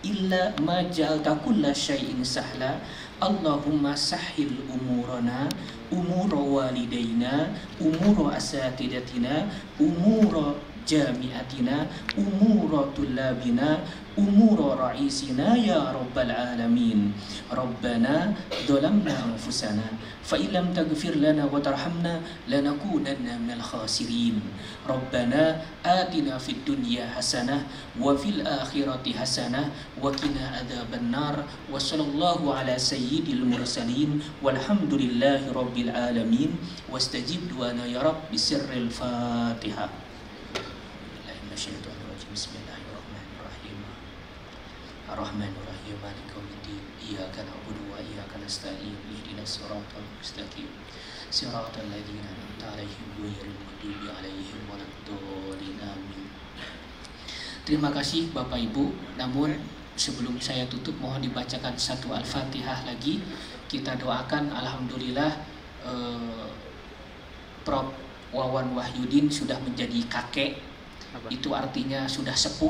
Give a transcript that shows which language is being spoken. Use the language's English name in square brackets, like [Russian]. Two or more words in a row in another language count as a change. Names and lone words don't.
[Arabic] جعلت كل شيء سهلا. اللهم سهل أمورنا، أمور والدينا، أمور أساتذتنا، أمور جامعتنا، أمور طلابنا، أمور رئيسنا يا رب العالمين. ربنا ظلمنا أنفسنا فإن لم تغفر لنا وترحمنا لنكونن من الخاسرين. ربنا آتنا في الدنيا حسنة وفي الآخرة حسنة وقنا عذاب النار. وصلى الله على سيد المرسلين والحمد لله رب العالمين. واستجب دعاءنا يا رب بسر الفاتحة. بسم الله الرحمن الرحيم. الرحمن الرحيم. مالك يوم الدين. إياك نعبد وإياك نستعين. اهدنا الصراط المستقيم. صراط الذين أنعمت عليهم غير المغضوب عليهم ولا الضالين. [Indonesian] Amin. Terima kasih Bapak Ibu. Namun sebelum saya tutup, mohon dibacakan satu Al-Fatihah lagi. Kita doakan, alhamdulillah Prof. Wawan Wahyudin sudah menjadi kakek. Itu artinya sudah sepuh.